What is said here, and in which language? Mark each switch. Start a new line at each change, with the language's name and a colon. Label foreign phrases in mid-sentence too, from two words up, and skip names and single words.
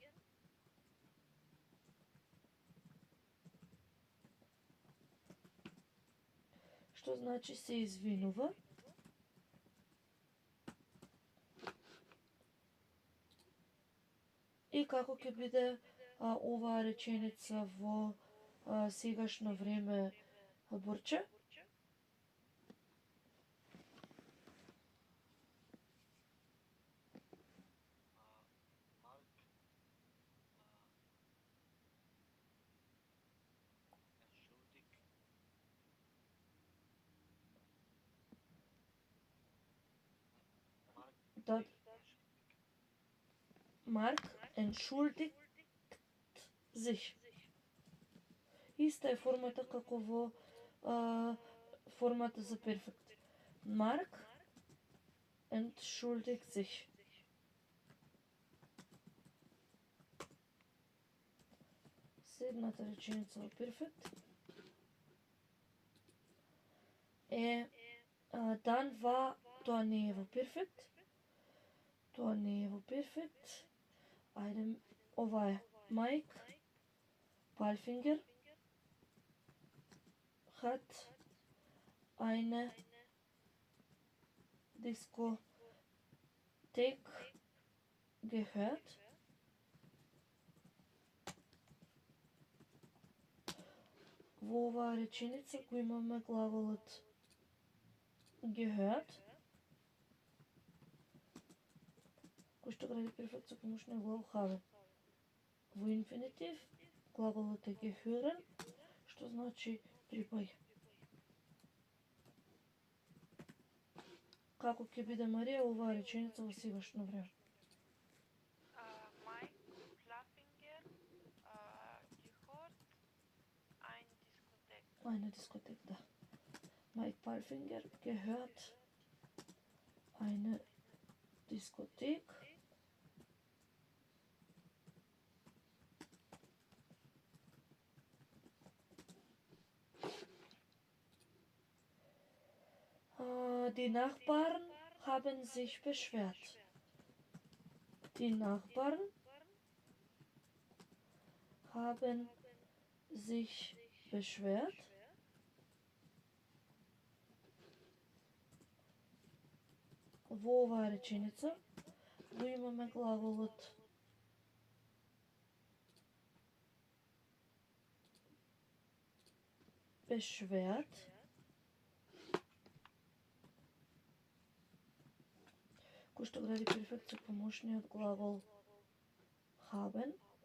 Macedonian: Што значи се извинува. И како ќе биде оваа реченица во сегашно време, Борче?
German: Mark entschuldigt Dat Mark entschuldigt sich.
Macedonian: Иста е формата како во формата за перфект.
German: Mark entschuldigt sich.
Macedonian: Следната реченица во перфект е
German: dan war,
Macedonian: тоа не е во перфект. Тоа не е во перфект. Ајде, ова е Майк
German: Palfinger hat eine Diskothek gehört.
Macedonian: Во оваа реченица го имаме глаголот gehört, кој што гради перфект со помошниот глагол haben. Во инфинитив глаголот е gehören, што значи припаѓа. Како ќе биде Марија оваа реченица во сегашно време?
German: Mike Fluffinger gehört Eine Diskothek, da. Mike Palfinger gehört eine Diskothek. Die Nachbarn haben sich beschwert. Die Nachbarn haben sich beschwert.
Macedonian: Во оваа реченица го имаме глаголот beschwert, кој што гради перфект со помошниот глагол haben.